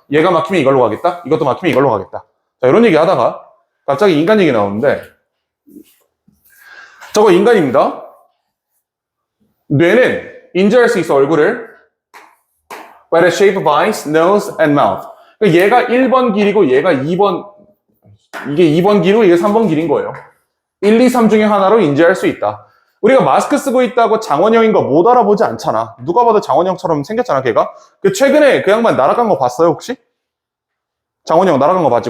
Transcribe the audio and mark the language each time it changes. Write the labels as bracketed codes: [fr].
[ko] 얘가 막히면 이걸로 가겠다. 이것도 막히면 이걸로 가겠다. 자, 이런 얘기 하다가 갑자기 인간 얘기 나오는데, 저거 인간입니다. 뇌는 인지할 수 있어, 얼굴을. [en] By the shape of eyes, nose, and mouth. [ko] 그러니까 얘가 1번 길이고 얘가 2번, 이게 2번 길이고 이게 3번 길인 거예요. 1, 2, 3 중에 하나로 인지할 수 있다. 우리가 마스크 쓰고 있다고 장원영인 거 못 알아보지 않잖아. 누가 봐도 장원영처럼 생겼잖아, 걔가. 최근에 그 양반 날아간 거 봤어요, 혹시? 장원영 날아간 거 봤지?